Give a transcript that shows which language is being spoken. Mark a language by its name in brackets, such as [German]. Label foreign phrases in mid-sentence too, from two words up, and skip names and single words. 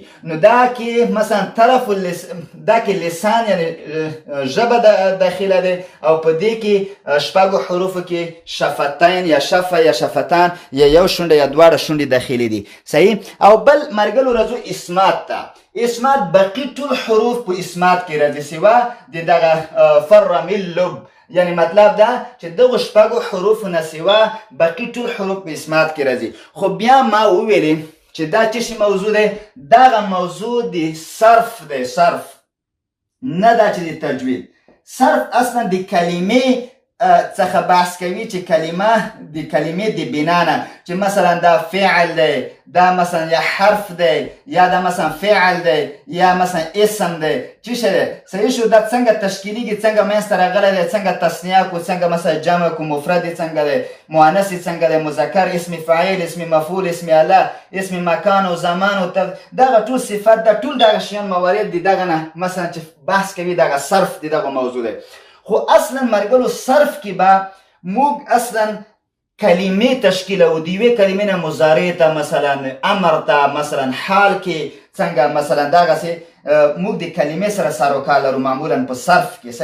[Pashto] نو دا کې مثلا طرف دا کې لسان یعنی ژبه داخله ده او په دې کې شپږو حروفو کې شفتین یا شفه یا شفتان یا یو شونډه یا دواړه شونډې داخلي دي. صحیح. او بل مرګلو راځو اسمات ته. اسمات باقي ټول حروف په اسمات کې راځي سوا د دغه [Arabic] فر من لب، [Pashto] یعنی مطلب دا چې دغه شپږو حروفو نه سوا باقي ټول حروف په اسمات کې راځي. خو بیا ما وویلې چې دا څه شی موضوع ده؟ دغه موضوع د صرف ده. صرف نه دا چې د تجوید. صرف اصلا د کلمې څخه بحث کوي چې کلمه د کلمې د بنا نه، چې مثلا دا فعل دی، دا مثلا یا حرف دی، یا دا مثلا فعل دی، یا مثلا اسم دی. [Persian] چی شده؟ [Pashto] صحیح شو؟ دا څنګه تشکیلیږي، څنګه منځته راغلی دی، څنګه تثنیه کو، څنګه مثلا جمع کو، مفرد څنګه دی، مؤنث څنګه دی، مذکر، اسم فاعل، اسم مفعول، اسم اله، اسم مکان او زمان او دغه ټول صفات دا ټول دغه شیان موارد دي. دغه نه مثلا چې بحث کوي دغه صرف دی، دغه موضوع دی. خو اصلا مرګلو صرف کې به موږ اصلا کلمې تشکیلو. د یوې کلمې نه مضارع ته مثلا امر ته مثلا حال کې څنګه مثلا دغسې موږ د کلمې سره سر و کار لرو معمولا په صرف کې.